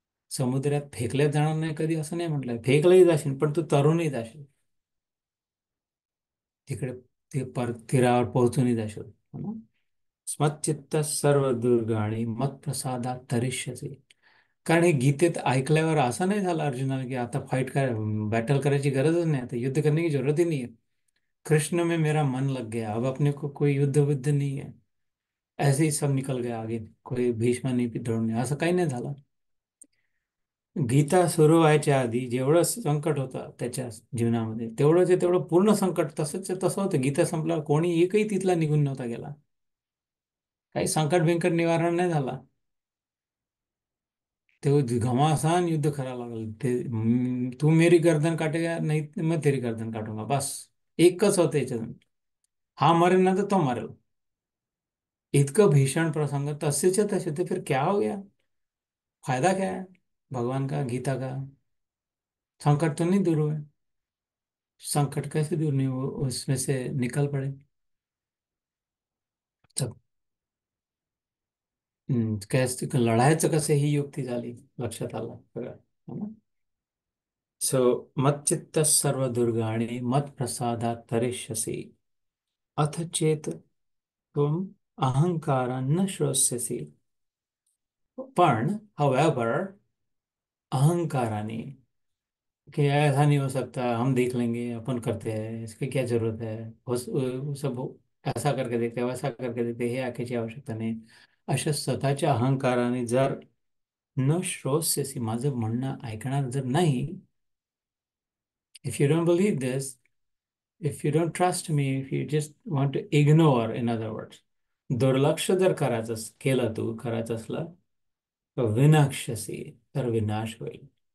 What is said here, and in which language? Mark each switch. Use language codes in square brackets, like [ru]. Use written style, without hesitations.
[mr] समुद्रात फेकल्या जाणार नाही कधी असं नाही म्हटलंय, फेकलंही जाशील पण तू तरुणही जाशील, तिकडे ते तीरावर पोहोचूनही जाशील, हो ना? [sa] मच्चित्त सर्व दुर्गाणी मत प्रसादात तरिष्यसि. [mr] कारण हे गीतेत ऐकल्यावर असं नाही झालं अर्जुनाला की आता बॅटल करायची गरजच नहीं, [hi] आता युद्ध करने की जरूरत ही नहीं है, कृष्ण में मेरा मन लग गया, अब अपने को कोई युद्ध बुद्ध नहीं है, ऐसे ही सब निकल गया आगे, कोई भीष्म नहीं द्रोण नाही, [mr] असं काही नाही झालं. गीता सुरू व्हायच्या आधी जेवढं संकट होतं त्याच्या जीवनामध्ये, तेवढं पूर्ण संकट तसंच तसं होतं. गीता संपल्यावर कोणी एकही तिथला निघून नव्हता गेला, काही संकट बिंकट निवारण नाही झाला. ते घमासान युद्ध करायला लागलं. ते [hi] तू मेरी गर्दन काटेगा नाही तर मैं तेरी गर्दन काटूंगा, [mr] बस एकच होतं याच्यातून. हा मरेल ना तर तो मरेल, इतकं भीषण प्रसंग तसेच तसे. [hi] तो फिर क्या हो गया, फायदा क्या है भगवान का, गीता का? संकट तो नहीं दूर हुए, संकट कैसे दूर नहीं हो, उसमें से निकल पड़े. [mr] तब कैसे लढायचं कसं ही युक्ती झाली, लक्षात आलं सगळं, है ना? [sa] सो मच्चित्त सर्व दुर्गाणी मत प्रसादात तरिष्यसि अथ चेत [hi] तुम [sa] अहंकारान श्रोष्यसी. [hi] पण however, अहंकाराने कि ऐसा नहीं हो सकता, हम देख लेंगे, अपन करते हैं, इसकी क्या जरूरत है, वो सब ऐसा करके देते, वैसा करके देते, [mr] हे ऐकायची आवश्यकता नाही. अशा स्वतःच्या अहंकाराने जर [sa] न श्रोष्यसी, [mr] माझं म्हणणं ऐकणार जर नाही, [en] if you don't believe this, if you don't trust me, if you just want to ignore, in other words, [mr] दुर्लक्ष जर करायचं केलं, तू करायचं असलं तर विनाक्षसी, तर विनाश होईल.